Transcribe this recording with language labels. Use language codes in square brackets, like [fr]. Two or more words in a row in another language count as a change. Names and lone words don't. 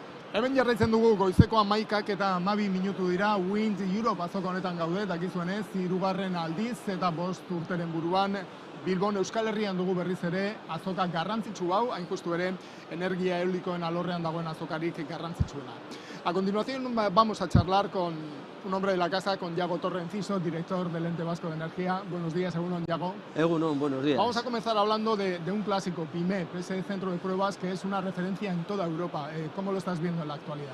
[eu] Hemen jarraitzen dugu goizeko 11 eta 12 minutu dira Wind Europe azoka honetan gaude, dakizuenez, 3. aldiz eta 5 urteren buruan Bilbon Euskal Herrian dugu berriz ere azoka garrantzitsu hau, hain justu ere energia eolikoen alorrean dagoen azokarik garrantzitsuena. [es] A continuación vamos a charlar con un hombre de la casa, con Yago Torre Enciso, director del Ente Vasco de Energía. Buenos días, [eu] Egunon, Yago. Egunon, [es] buenos días. Vamos a comenzar hablando de un clásico, BIMEP, ese centro de pruebas que es una referencia en toda Europa. ¿Cómo lo estás viendo en la actualidad?